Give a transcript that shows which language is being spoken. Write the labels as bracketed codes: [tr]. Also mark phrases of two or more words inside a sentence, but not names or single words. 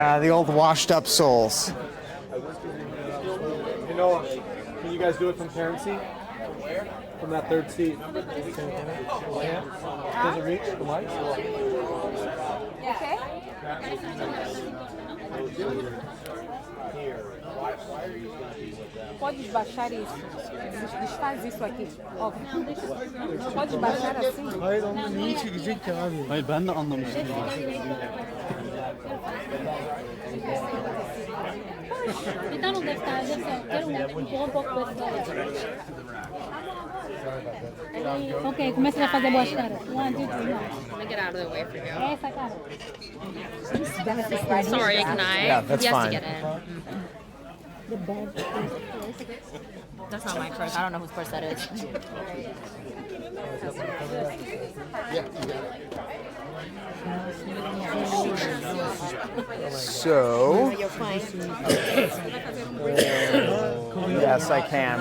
[en] The old washed-up souls. You know, can you guys do it from parent seat? From that third seat. Does it reach the mic? [pt] Okay. Pode baixar isso. Desfaz isso aqui. Ó, pode baixar assim. [tr] Hayır onu niye çekecek ki abi? Hayır ben de anlamıştım. [pt] Me dá no detalhe, eu quero empurrar um pouco desse lado. Ok, começa a fazer boas caras. 1, 2, 3. [en] Let me get out of the way for you. [pt] Essa cara. [en] Sorry, can I? Yeah, that's he has fine. to get in. The bad. That's not my purse. I don't know whose purse that is. So, yes, I can.